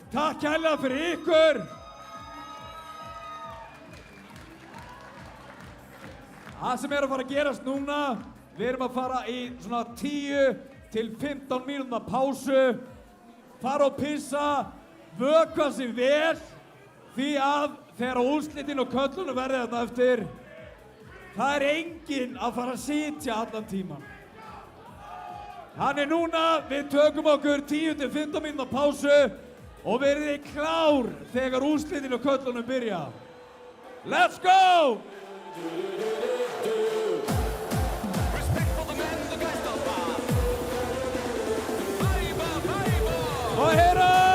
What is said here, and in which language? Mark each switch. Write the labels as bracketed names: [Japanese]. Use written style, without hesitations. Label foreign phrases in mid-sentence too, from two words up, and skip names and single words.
[Icelandic] Takk kærlega fyrir ykkur. Það sem er að fara að gerast núna, við erum að fara í svona 10 til 15 mínútna pásu, fara og pissa, vökva sig vel, því að þegar úrslitin og köllunum verði þarna eftir, það er enginn að fara að sitja allan tíman. Þannig núna, við tökum okkur 10 til 15 mínútna pásu og verðið klár þegar úrslitin og köllunum byrja. [English] Let's go! Respekt for the man, the Geisterbahn! [German] Weiber, Weiber! [Icelandic] Og heyra!